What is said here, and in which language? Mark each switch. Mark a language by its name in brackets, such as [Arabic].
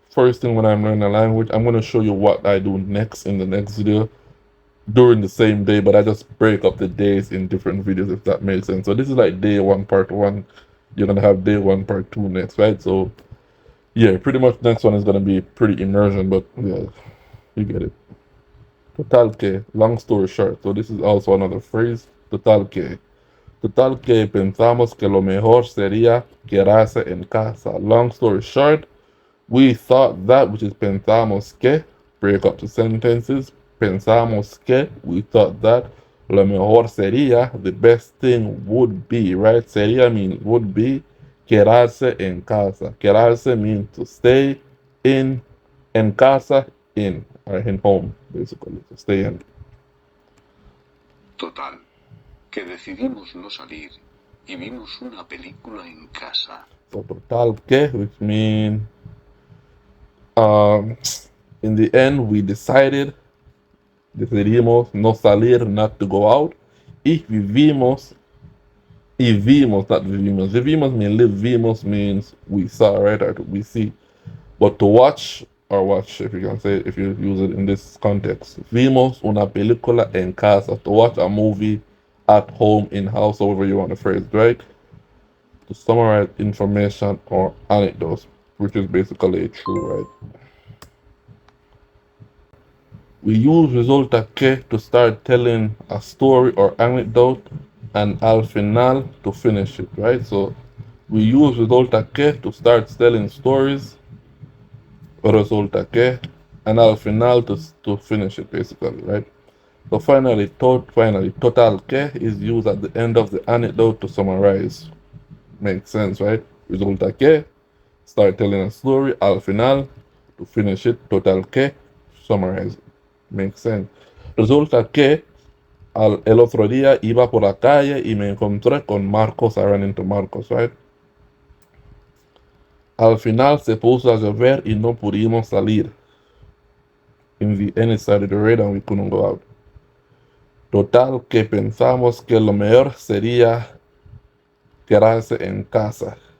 [English] first thing when I'm learning a language. I'm going to show you what I do next in the next video during the same day, but I just break up the days in different videos, if that makes sense. So this is like day one, part one. You're going to have day one, part two next, right? So yeah, pretty much next one is going to be pretty immersion, but yeah, you get it. [Spanish] Total que, [English] long story short. So this is also another phrase. [Spanish] Total que. Total que pensamos que lo mejor sería quedarse en casa. [English] Long story short, we thought that, which is [Spanish] pensamos que, [English] break up the sentences. [Spanish] Pensamos que, [English] we thought that. [Spanish] Lo mejor sería, [English] the best thing would be, right? [Spanish] Sería [English] means would be. [Spanish] Quedarse en casa. Quedarse [English] means to stay in. [Spanish] En casa, [English] in. Or in home, basically. To stay in. [Spanish] Total, que decidimos no salir y vimos una película en casa. [English] So [Spanish] total que, [English] which means in the end we [Spanish] decidimos no salir, [English] not to go out. [Spanish] Y vimos, [English] not [Spanish] vivimos. Vivimos [English] means live, [Spanish] vimos [English] means we saw, right? Or we see. But to watch, or watch, if you can say it, if you use it in this context. [Spanish] Vimos una película en casa. [English] To watch a movie at home, in house, however you want to phrase it, right? To summarize information or anecdotes, which is basically true, right? We use [Spanish] resulta que [English] to start telling a story or anecdote, and [Spanish] al final [English] to finish it, right? So we use [Spanish] resulta que [English] to start telling stories, resulta que, and [Spanish] al final [English] to finish it, basically, right? So finally, [Spanish] total que [English] is used at the end of the anecdote to summarize. Makes sense, right? [Spanish] Resulta que, [English] start telling a story, [Spanish] al final, [English] to finish it, [Spanish] total que, [English] summarize it. Makes sense. [Spanish] Resulta que el otro día iba por la calle y me encontré con Marcos. [English] I ran into Marcos, right? [Spanish] Al final se puso a llover y no pudimos salir. [English] In the end, it started to rain and we couldn't go out. [Spanish] Total que pensamos que lo mejor sería quedarse en casa.